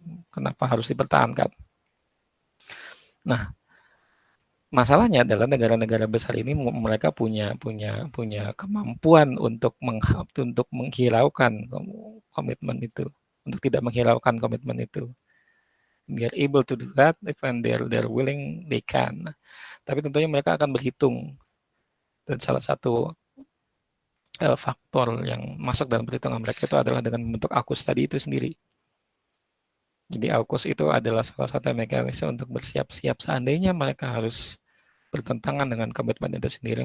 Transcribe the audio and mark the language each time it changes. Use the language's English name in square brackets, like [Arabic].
[Indonesian] Kenapa harus dipertahankan? Nah, masalahnya adalah negara-negara besar ini mereka punya kemampuan untuk menghiraukan komitmen itu, untuk tidak menghiraukan komitmen itu. [English] They are able to do that if they're willing, they can. [Indonesian] Tapi tentunya mereka akan berhitung. Dan salah satu faktor yang masuk dalam perhitungan mereka itu adalah dengan membentuk AUKUS tadi itu sendiri. Jadi AUKUS itu adalah salah satu mekanisme untuk bersiap-siap seandainya mereka harus bertentangan dengan komitmen itu sendiri.